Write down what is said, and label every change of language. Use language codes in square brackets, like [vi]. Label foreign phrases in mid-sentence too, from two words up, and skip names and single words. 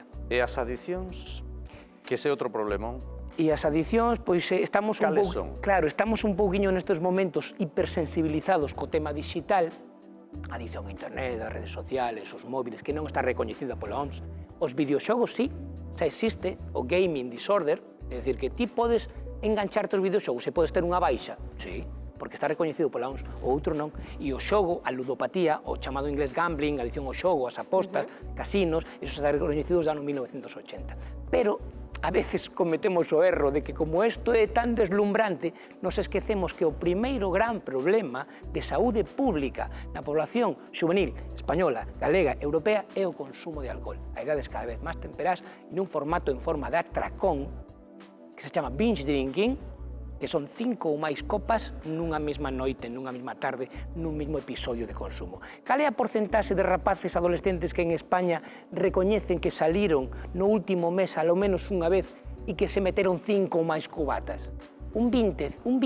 [gl] E as adicións, que ese é outro problemón? E as adicións, pois estamos un pouco... Claro, estamos un pouquiño nestes momentos hipersensibilizados co tema digital, adición a internet, as redes sociales, os móviles, que non está recoñecida pola OMS. Os videoxogos, sí, xa existe, o [en] gaming disorder, [gl] é dicir, que ti podes engancharte aos videoxogos e podes ter unha baixa, sí, porque está recoñecido pola OMS, o outro non, e o xogo, a ludopatía, o chamado inglés gambling, adicción ao xogo, as apostas, casinos, esos están recoñecidos já no 1980. Pero a veces cometemos o erro de que como isto é tan deslumbrante, nos esquecemos que o primeiro gran problema de saúde pública na [es] población juvenil española, [gl] galega, europea, é o consumo de alcohol. A idades cada vez máis temperás nun formato en forma de atracón, que se chama [en] binge drinking, [gl] que son 5 ou máis copas nunha mesma noite, nunha mesma tarde, nun mesmo episodio de consumo. Cal é a porcentaxe de rapaces adolescentes que en España recoñecen que saliron no último mes alo menos unha vez e que se meteron 5 ou máis cubatas? Un 28%.